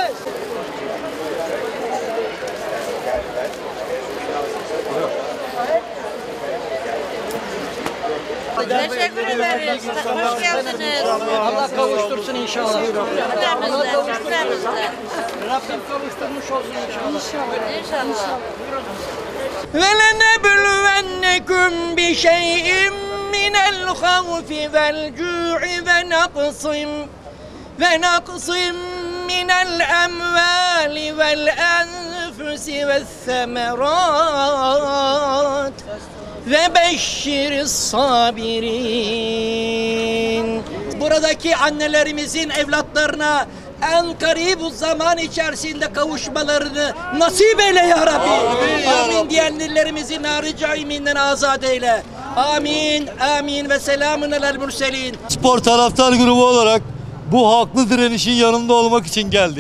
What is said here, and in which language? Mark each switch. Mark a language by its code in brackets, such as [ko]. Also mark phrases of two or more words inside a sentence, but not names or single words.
[tr] Teşekkür ederiz. Hoş geldiniz. Allah kavuştursun inşallah. Cümlemizden. Rabbim kavuşturmuş olsun inşallah. İnşallah. [ar] وَلَنَبْلُوَنَّكُمْ بِشَيْءٍ مِّنَ الْخَوْفِ وَالْجُوعِ وَنَقْصٍ مِّنَ الْأَمْوَالِ وَالْأَنفُسِ وَالثَّمَرَاتِ وَبَشِّرِ الصَّابِرِينَ. [tr] Buradaki annelerimizin evlatlarına en karibu zaman içerisinde kavuşmalarını nasip eyle ya Rabbi. Amin diyenlerimizin nar-ı caiminden azat eyle. [ar] آمين، آمين وسلام على المرسلين. [tr] Spor taraftar grubu olarak bu haklı direnişin yanında olmak için geldik.